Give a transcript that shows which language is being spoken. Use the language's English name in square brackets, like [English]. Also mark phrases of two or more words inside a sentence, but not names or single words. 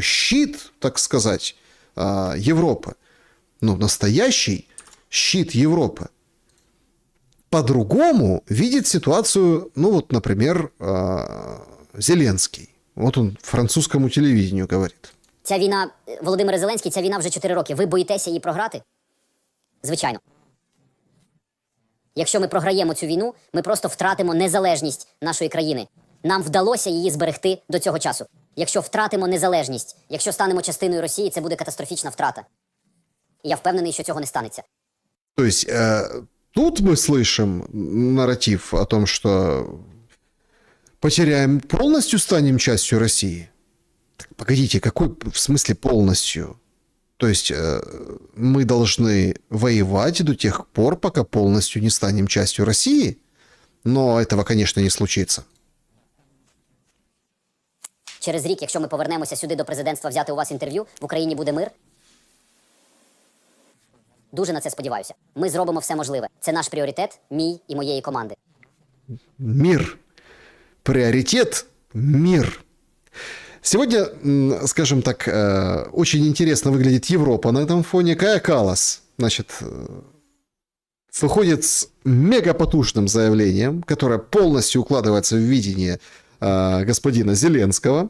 [Russian] Щит, так сказать, Европы. Настоящий щит Европы. По-другому видит ситуацию, например, Зеленский. Вот он французскому телевидению говорит. [Ukrainian] Ця війна, Володимир Зеленський, ця війна вже 4 роки. Ви боїтеся її програти? Звичайно. Якщо ми програємо цю війну, ми просто втратимо незалежність нашої країни. Нам вдалося її зберегти до цього часу. Якщо втратимо незалежність, якщо станемо частиною Росії, це буде катастрофічна втрата. І я впевнений, що цього не станеться. [Russian] То есть тут мы слышим нарратив о том, что потеряем полностью, станем частью России. Так, погодите, какой в смысле полностью? То есть мы должны воевать до тех пор, пока полностью не станем частью России? Но этого, конечно, не случится. [Ukrainian] Через рік, якщо ми повернемося сюди до президентства взяти у вас інтерв'ю, в Україні буде мир? Дуже на це сподіваюся. Ми зробимо все можливе. Це наш пріоритет, мій і моєї команди. [Russian] Мир. Приоритет – мир. Сегодня, скажем так, очень интересно выглядит Европа на этом фоне. Кая Каллас, значит, выходит с мегапотужным заявлением, которое полностью укладывается в видение господина Зеленского.